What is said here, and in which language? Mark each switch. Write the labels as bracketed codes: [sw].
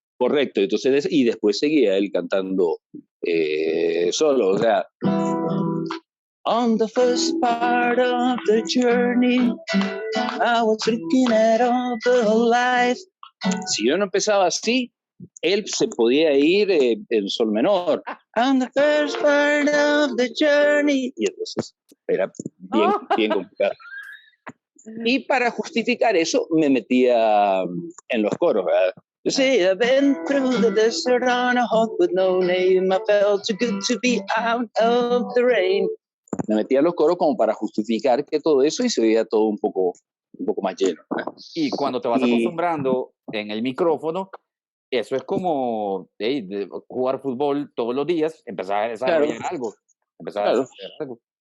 [es] Correcto, entonces, y después seguía él cantando solo, o sea, [en] on the first part of the journey, I was looking at all the life. [es] Si yo no empezaba así, él se podía ir en sol menor. [en] On the first part of the journey. [es] Y entonces era bien complicado. Y para justificar eso, me metía en los coros, ¿verdad? [en] You see, I've been through the desert on a hawk with no name. I felt too good to be out of the rain. [es] Me metía en los coros como para justificar que todo eso y se veía todo un poco más lleno, ¿verdad? Y cuando te vas acostumbrando en el micrófono, eso es como de jugar fútbol todos los días, empezar a desarrollar algo. Empezar a hacer algo.